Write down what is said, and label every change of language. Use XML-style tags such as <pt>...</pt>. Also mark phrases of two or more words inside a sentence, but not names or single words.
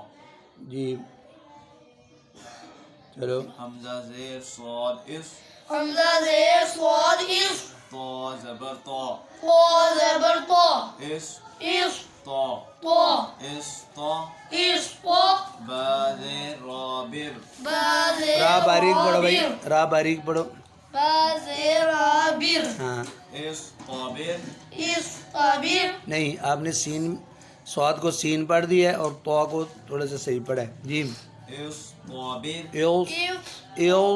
<ur>جی چلو. حمزہ زیر صاد اس حمزہ زیر صاد اس طا زبر طا قا زبر طا</ur> <ar>اس اس طا طا اس طا اس طا</ar> <ur>با زیر رابر با زیر را باریک پڑھو بھائی، را باریک پڑھو. با زیر عابر ہاں</ur> <ar>اس قابر اس قابر</ar> <ur>نہیں، آپ نے سین سواد کو سین پڑھ دیا ہے اور تو کو تھوڑا سا صحیح پڑھا ہے. جی.</ur> <ar>اس قابر ایوس اس ایوس.</ar>